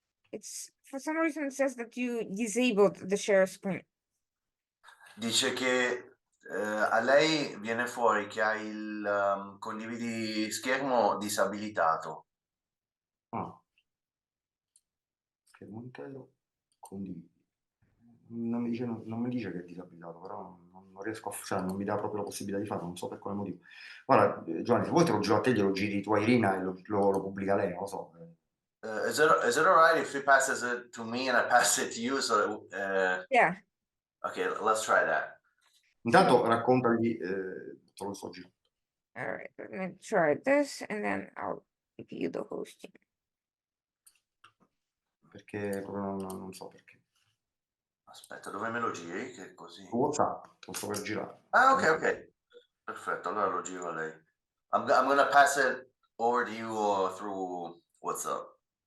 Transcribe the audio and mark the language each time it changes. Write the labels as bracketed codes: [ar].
[en] It's for some reason it says that you disabled the share screen. [it] Dice che a lei viene fuori che ha il condividi schermo disabilitato. Schermo intero, condividi. Non mi dice che è disabilitato, però non riesco a, cioè non mi dà proprio la possibilità di farlo, non so per quale motivo. Guarda, Giovanni, se vuoi te lo giro a te, glielo giri tu a Irina e lo pubblica lei, non lo so. [en] Is it all right if he passes it to me and I pass it to you? So Yeah. Okay, let's try that. [it] Intanto raccontagli, te lo sto girando. [en] All right, let me try this and then I'll give you the hosting. [it] Perché proprio non so perché. Aspetta, dove me lo giri? Che così. WhatsApp, lo sto per girare. Ah, ok. Perfetto, allora lo giro a lei. [en] I'm gonna pass it over to you through WhatsApp.